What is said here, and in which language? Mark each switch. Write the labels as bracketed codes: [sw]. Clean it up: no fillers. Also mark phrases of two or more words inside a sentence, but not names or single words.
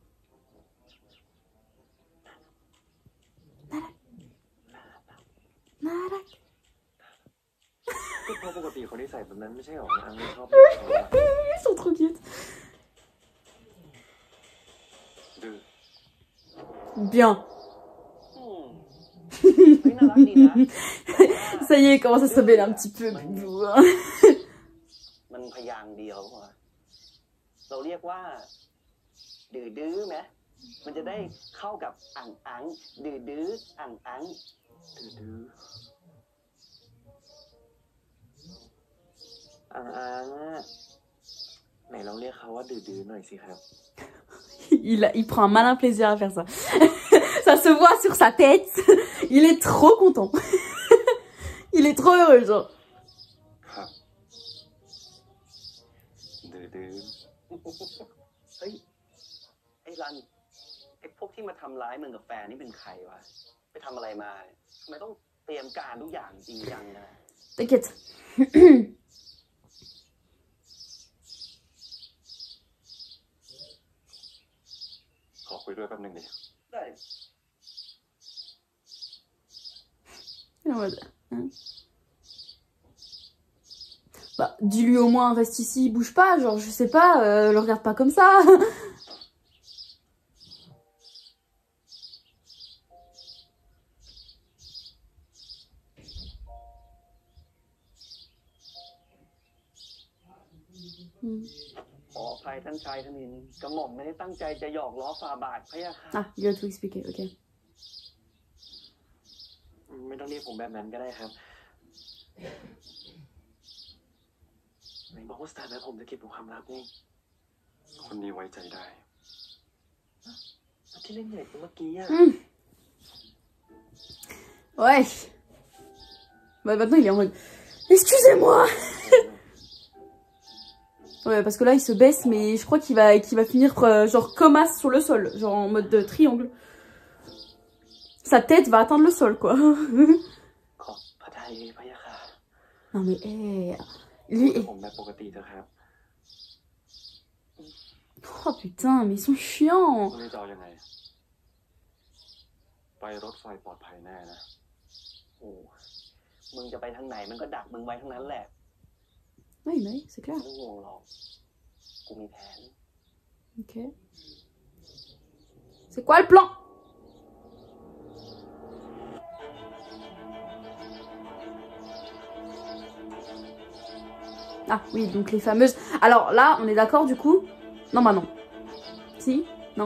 [th] Narak. ก็เพราะปกติเขาได้ใส่แบบนั้นไม่ใช่หรออังไม่ชอบเรียกเขาอ่ะ [fr] Ils sont trop cute. Bien. [th] เฮ้ยน่ารักดีนะ [fr] Ça y est, il commence à se rebeller un petit peu. [th] มันพยางค์เดียวว่ะเราเรียกว่าดื้อไหมมันจะได้เข้ากับอังดื้อดื้ออังอัง ไหนลองเรียกเขาว่าดื้อหน่อยสิครับ [fr] Il prend un malin plaisir à faire ça. Ça se voit sur sa tête. Il est trop content. Il est trop heureux, genre. [th] ครับดื้อ เฮ้ยไอ้รันไอ้พวกที่มาทำร้ายมึงกับแฟนนี่เป็นใครวะไปทำอะไรมาทำไมต้องเตรียมการทุกอย่างจริงจังนะ [fr] T'inquiète. [th] ขอคุยด้วยแป๊บนึงดิ ได้ [fr] En mode, hein. Bah, dis-lui au moins, reste ici, bouge pas, genre, je sais pas, le regarde pas comme ça. Hmm. [th] ขออภัยท่านชายธนินกระหม่อมไม่ได้ตั้งใจจะหยอกล้อฝ่าบาทพะยะค่ะ [fr] Ah, il va tout expliquer, ok. [th] ไม่ต้องเรียกผมแบบนั้นก็ได้ครับไหนบอกว่าสถานะผมจะเก็บเป็นความลับไง คนนี้ไว้ใจได้ ที่เล่นใหญ่เมื่อกี้อ่ะ [fr] Ouais. Bah maintenant il est en mode, excusez-moi. Ouais, parce que là il se baisse, mais je crois qu'il va finir genre comme as sur le sol, genre en mode triangle. Sa tête va atteindre le sol, quoi. [th] ขอบพระทัยพะยะค่ะ [fr] Non mais, lui... [th] ผมแบบปกติเถอะครับ [fr] Oh putain, mais ils sont chiants. [th] คนนี้จะเอายังไง ไปรถไฟปลอดภัยแน่นะ โอ้มึงจะไปทางไหนมันก็ดักมึงไว้ทั้งนั้นแหละ [fr] Oui, mais c'est clair. [th] ไม่ห่วงหรอกกูมีแผน [fr] Ok. C'est quoi le plan? Ah oui, donc les fameuses... Alors là, on est d'accord du coup? Non, bah non. Si? Non?